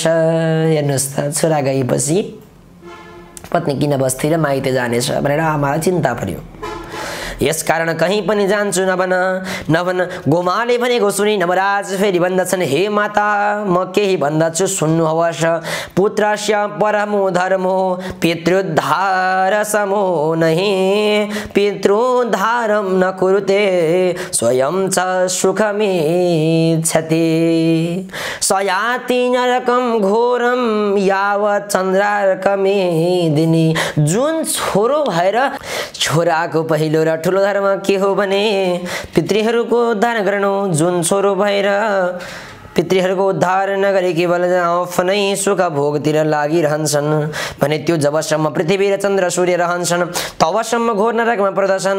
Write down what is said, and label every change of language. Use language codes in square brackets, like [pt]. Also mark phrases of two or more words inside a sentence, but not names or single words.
[ne] हेर्नुहोस् त, छोरा गएपछि पत्नी किन बस्थे र माइत जानेछ भनेर आमालाई चिन्ता पर्यो। यसकारण कहीँ पनि जान्छु नभन नभन। गोमाले भनेको सुनि नवराज फेरि भन्दछन् हे माता म केही भन्दछु सुन्नुहोस्। [sa] पुत्रस्य परमो धर्मो पितृद्धार समो नहि पितृद्धारं न कुरुते स्वयं च सुखमिच्छति। सयाति नरकं घोरं यावत् चन्द्रार्कमेदिनी। [ne] जुन छोरो भएर छोराको पहिलो र ठुलो धर्म के हो भने पितृहरूको उद्धार गर्नु। जुन छोरो भएर पितृहरूको उद्धार नगरी केवल आफ्नै सुख भोगतिर लागिरहन्छन् भने त्यो जबसम्म पृथ्वी र चन्द्र सूर्य रहन्छन् तबसम्म घोर नरकमा पर्दछन्।